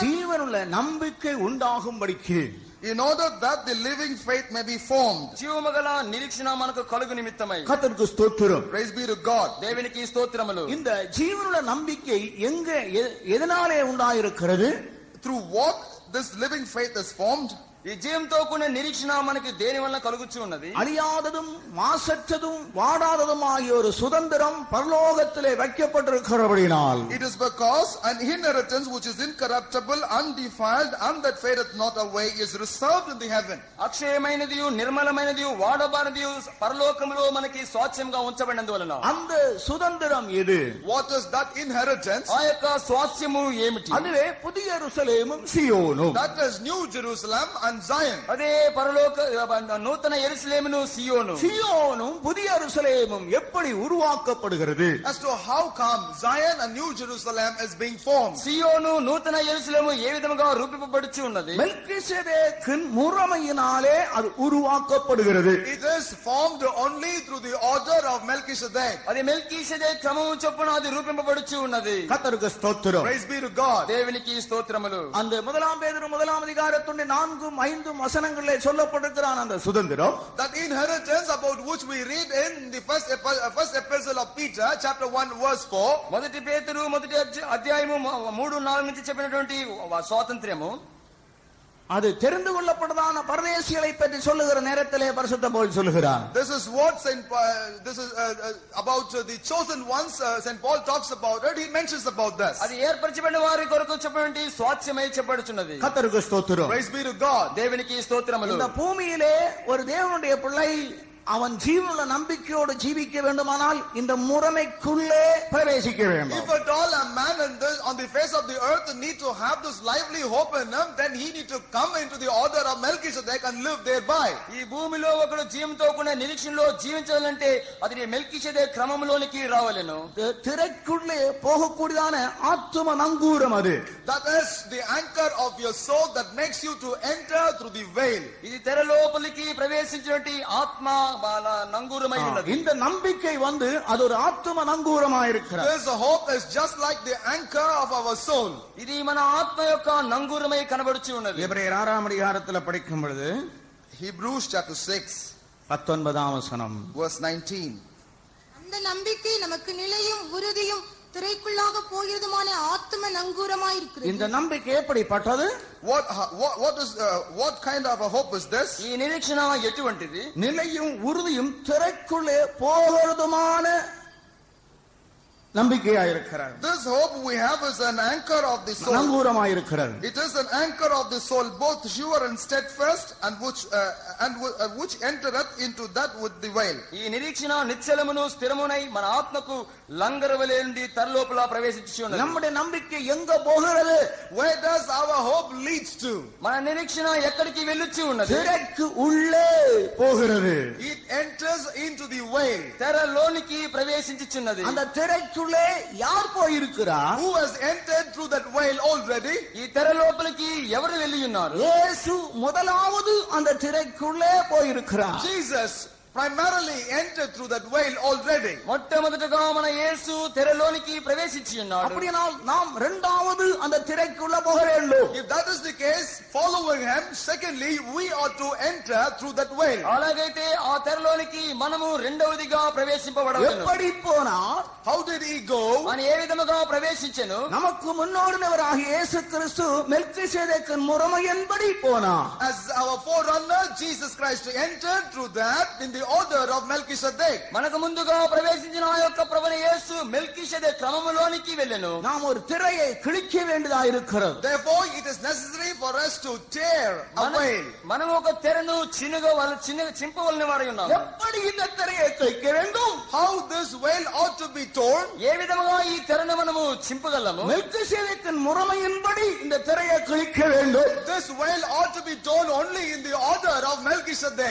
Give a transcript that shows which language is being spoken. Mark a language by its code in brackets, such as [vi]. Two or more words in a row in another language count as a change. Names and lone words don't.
[ta] ஜீவனுள்ள நம்பிக்கை உண்டாகும்படிக்கு, [en] in order that the living faith may be formed. [te] జీవముగల నిరీక్షణ మనకు కలుగు నిమిత్తమై. [ta] கர்த்தருக்கு ஸ்தோத்திரம். [en] Praise be to God. [te] దేవునికి స్తోత్రములు. [ta] இந்த ஜீவனுள்ள நம்பிக்கை எங்க எதனாலே உண்டாயிருக்கிறது? [en] Through what this living faith is formed? [te] ఈ జీవంతో కూడిన నిరీక్షణ మనకి దేని వల్ల కలుగుచూ ఉన్నది? [ta] அழியாததும் மாசற்றதும் வாடாததுமாகிய ஒரு சுதந்திரம் பரலோகத்திலே வைக்கப்பட்டிருக்கிறபடியால், [en] It is because an inheritance which is incorruptible, undefiled, and that fadeth not away is reserved in the heaven. [te] అక్షయమైనది నిర్మలమైనది వాడబారది పరలోకములో మనకి స్వాస్థ్యంగా ఉంచబడినందువలన [ta] அந்த சுதந்திரம் எது? [en] What is that inheritance? [te] ఆ యొక్క స్వాస్థ్యము ఏమిటి? [ta] அதுவே புதிய எருசலேமும் சீயோனும். [en] That is New Jerusalem and Zion. [te] అదే పరలోక నూతన యెరూషలేమును సియోను. [ta] சியோனும் புதிய எருசலேமும் எப்படி உருவாக்கப்படுகிறது? [en] As to how come Zion and New Jerusalem is being formed. [te] సియోను నూతన యెరూషలేము ఏ విధముగా రూపింపబడుచు ఉన్నది? [ta] மெல்கிசேதேக்கின் முறைமையினாலே அது உருவாக்கப்படுகிறது. [en] It is formed only through the order of Melchizedek. [te] అది మెల్కీషెదెకు క్రమము చొప్పున అది రూపింపబడుచు ఉన్నది. [ta] கர்த்தருக்கு ஸ்தோத்திரம். [en] Praise be to God. [te] దేవునికి స్తోత్రములు. [ta] அந்த முதலாம் பேதுரு முதலாம் அதிகாரத்துடைய 4-5 வசனங்களிலே சொல்லப்பட்டிருக்கிறான் அந்த சுதந்திரம். [en] That inheritance about which we read in the first epistle of Peter, chapter 1, verse 4. [te] మొదటి పేతురు మొదటి అధ్యాయము 3-4 నుంచి చెప్పినటువంటి స్వాతంత్ర్యము, [ta] அது தெரிந்து கொள்ளப்பட்டதான பரதேசிகளை பற்றி சொல்லுகிற நேரத்திலே பரிசுத்த பவுல் சொல்லுகிறார். [en] This is what about the chosen ones. Saint Paul talks about it. He mentions about this. [te] అది ఏర్పరచబడిన వారి కొరకు చెప్పినటువంటి స్వాస్థ్యమై చెప్పబడుచున్నది. [ta] கர்த்தருக்கு ஸ்தோத்திரம். [en] Praise be to God. [te] దేవునికి స్తోత్రములు. [ta] இந்த பூமியிலே ஒரு தேவனுடைய பிள்ளை அவன் ஜீவனுள்ள நம்பிக்கையோடு ஜீவிக்க வேண்டுமானால் இந்த முறைமைக்குள்ளே பிரவேசிக்க வேண்டும். [en] If at all a man on the face of the earth need to have this lively hope in him, then he need to come into the order of Melchizedek and live thereby. [te] ఈ భూమిలో ఒకడు జీవంతో కూడిన నిరీక్షణలో జీవించాలంటే అది మెల్కీషెదెకు క్రమములోనికి రావాలెను. [ta] திரைக்குள்ளே போகக்கூடியதான ஆத்தும நங்கூரம் அது. [en] That is the anchor of your soul that makes you to enter through the veil. [te] ఇది తెర లోపలికి ప్రవేశించినటువంటి ఆత్మ నంగూరమై ఉన్నది. [ta] இந்த நம்பிக்கை அது ஒரு ஆத்தும நங்கூரமாயிருக்கிறது. [en] This hope is just like the anchor of our soul. [te] ఇది మన ఆత్మ యొక్క నంగూరమై కనబడుచు ఉన్నది. [ta] எபிரேயர் 6ஆம் அதிகாரத்தில் படிக்கும் பொழுது [en] Hebrews chapter 6 [ta] 19ஆம் வசனம் [en] verse 19. [ta] அந்த நம்பிக்கை நமக்கு நிலையும் உறுதியும் திரைக்குள்ளாக போகிறதுமான ஆத்தும நங்கூரமாயிருக்கிறது. இந்த நம்பிக்கை எப்படிப்பட்டது? [en] What kind of a hope is this? [te] ఈ నిరీక్షణ ఎటువంటిది? [ta] நிலையும் உறுதியும் திரைக்குள்ளே போகிறதுமான நம்பிக்கையாயிருக்கிறது. [en] This hope we have is an anchor of the soul. [ta] நங்கூரமாயிருக்கிறது. [en] It is an anchor of the soul, both sure and steadfast, and which entereth into that with the veil. [te] ఈ నిరీక్షణ నిశ్చలమును స్థిరమునై మన ఆత్మకు లంగరవలే నుండి తరలోపల ప్రవేశించి ఉన్నది. [ta] நம்முடைய நம்பிக்கை எங்க போகிறது? [en] Where does our hope leads to? [te] మన నిరీక్షణ ఎక్కడికి వెళ్ళుచు ఉన్నది? [ta] திரைக்கு உள்ளே போகிறது. [en] It enters into the veil. [te] తెరలోనికి ప్రవేశించుచున్నది. [ta] அந்த திரைக்குள்ளே யார் போயிருக்கிறார்? [en] Who has entered through that veil already? [te] ఈ తెర లోపలికి ఎవరు వెళ్ళి ఉన్నారు? [ta] இயேசு முதலாவது அந்த திரைக்குள்ளே போயிருக்கிறார். [en] Jesus primarily entered through that veil already. [te] మొట్టమొదటగా మన యేసు తెరలోనికి ప్రవేశించి ఉన్నాడు. [ta] அப்படினால் நாம் இரண்டாவது அந்த திரைக்குள்ள போக வேண்டும். [en] If that is the case, following him, secondly, we ought to enter through that veil. [te] అలాగైతే ఆ తెరలోనికి మనము రెండవదిగా ప్రవేశింపబడవలెను. [ta] எப்படி போனார்? [en] How did he go? [te] అని ఏ విధముగా ప్రవేశించెను? [ta] நமக்கு முன்னோடினவராகிய இயேசு கிறிஸ்து மெல்கிசேதேக்கின் முறைமையின்படி போனார். [en] As our forerunner, Jesus Christ entered through that in the order of Melchizedek. [te] మనకు ముందుగా ప్రవేశించిన ఆ యొక్క ప్రభువైన యేసు మెల్కీషెదెకు క్రమములోనికి వెళ్ళెను. [ta] நாம் ஒரு திரையை கிழிக்க வேண்டியதா இருக்கிறது. [en] Therefore, it is necessary for us to tear a veil. [te] మనం ఒక తెరను చింపవలన వారై ఉన్నాము. [ta] எப்படி இந்த திரையை கிழிக்க வேண்டும்? [en] How this veil ought to be torn? [te] ఏ విధముగా ఈ తెరను మనము చింపగలము? [ta] மெல்கிசேதேக்கின் முறைமையின்படி இந்த திரையை கிழிக்க வேண்டும். [en] This veil ought to be torn only in the order of Melchizedek.